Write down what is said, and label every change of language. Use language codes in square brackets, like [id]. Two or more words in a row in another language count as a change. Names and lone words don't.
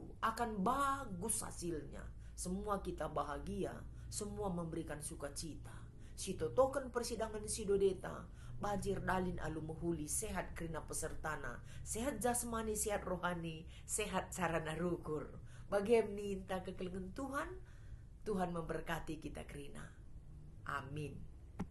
[id] Akan bagus hasilnya. Semua kita bahagia. Semua memberikan sukacita. [btx] Sitotoken persidangan sidodeta. Bajir dalin alu muhuli. Sehat kerina pesertana. [id] Sehat jasmani, sehat rohani. Sehat sarana rukur. Bagaimana minta kekelengan Tuhan. Tuhan memberkati kita kerina. Amin.